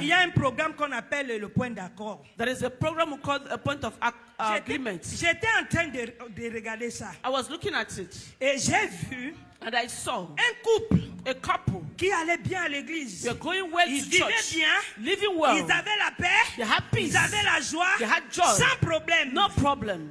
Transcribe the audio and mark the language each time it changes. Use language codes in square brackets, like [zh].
[fr] Il y a un programme qu'on appelle le point d'accord. [en] There is a program called a point of agreement. [fr] J'étais en train de regarder ça. [en] I was looking at it [fr] Et j'ai vu [en] and I saw [fr] un couple [en] a couple. [fr] qui allait bien à l'église. [en] They're going well [fr] Ils [en] to [fr] vivaient [en] church, [fr] bien. [en] living well. [fr] Ils avaient la paix. [en] They had peace. [fr] Ils avaient la joie. [en] They had joy. [fr] Sans problème. [en] No problem.